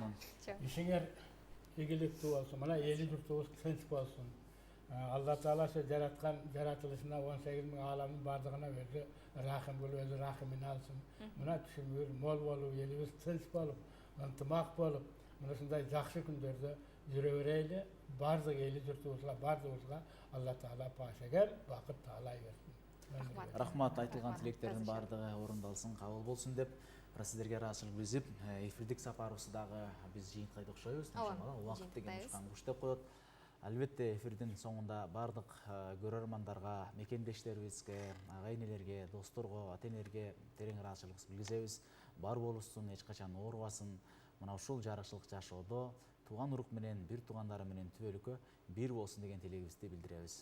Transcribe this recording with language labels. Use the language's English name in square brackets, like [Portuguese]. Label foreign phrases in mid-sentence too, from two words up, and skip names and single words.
[Kyrgyz] Ишиңер ийгиликтүү болсун. Мына эли журтубуз тынч болсун. Алла Таала ошо жараткан жаратылышына 18 000 ааламдын бардыгына өзү рахим болуп, өзү рахимин алсын. Мына түшүмүр мол болуп, элибиз тынч болуп, ынтымак болуп, мына ушундай жакшы күндөрдө жүрө берели. [Kazakh] бардық елі жұртыбызға, бардығымызға Алла Таала пашагер, бақыт таалай берсін. Рахмат, айтылған тілектердің бардығы орындалсын, қабыл болсын деп сіздерге [Kyrgyz] ыраазычылык билдирип, эфирдик сапарыбызды дагы биз жыйынтыктайдык окшойбуз. Убакыт деген ушкан куш деп коет. Албетте эфирдин соңунда бардык көрөрмандарга, мекендештерибизге, ага-энелерге, досторго, ата-энелерге терең ыраазычылыгыбызды билгизебиз. Бар болушсун, эч качан оорубасын. Мына ушул жарыкчылык жашоодо тууган урук менен, бир туугандары менен түбөлүккө бир болсун деген тилегибизди билдиребиз.